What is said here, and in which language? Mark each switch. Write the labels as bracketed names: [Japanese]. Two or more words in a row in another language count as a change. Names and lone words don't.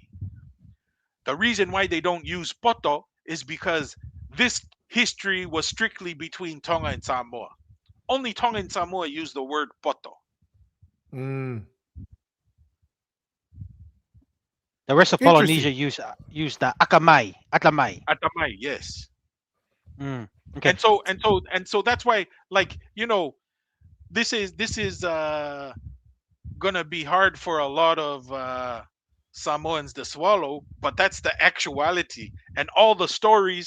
[English] The reason why they don't use poto is because this history was strictly between Tonga and Samoa. Only Tonga and Samoa use the word poto. Mm. The rest of Interesting. Polynesia use the akamai, atamai. Atamai, yes. Mm, okay. And so that's why, like, this is gonna be hard for a lot of Samoans to swallow, but that's the actuality and all the stories.